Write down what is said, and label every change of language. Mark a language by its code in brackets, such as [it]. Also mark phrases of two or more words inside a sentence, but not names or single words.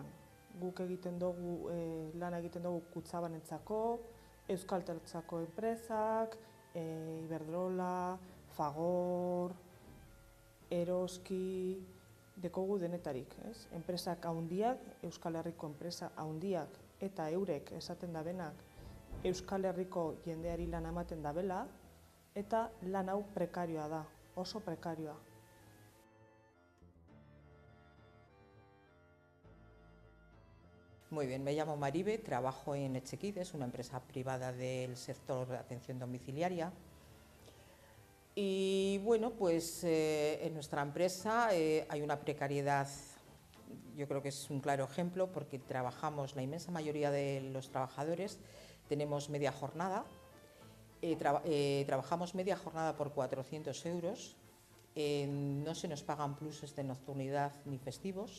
[eu] Guk lana egiten dugu Kutxabanentzako, Euskalteltzako enpresak, Iberdrola, Fagor, Eroski, dekogu denetarik. Enpresak handiak, Euskal Herriko enpresa handiak eta eurek esaten dabenak Euskal Herriko jendeari lan ematen dabela, eta lan hau prekarioa da, oso prekarioa. [es] Muy bien, me llamo Maribe, trabajo en Etxekides, una empresa privada del sector de atención domiciliaria. Y bueno, pues en nuestra empresa hay una precariedad, yo creo que es un claro ejemplo, porque trabajamos, la inmensa mayoría de los trabajadores tenemos media jornada, trabajamos media jornada por 400 euros, no se nos pagan pluses de nocturnidad ni festivos.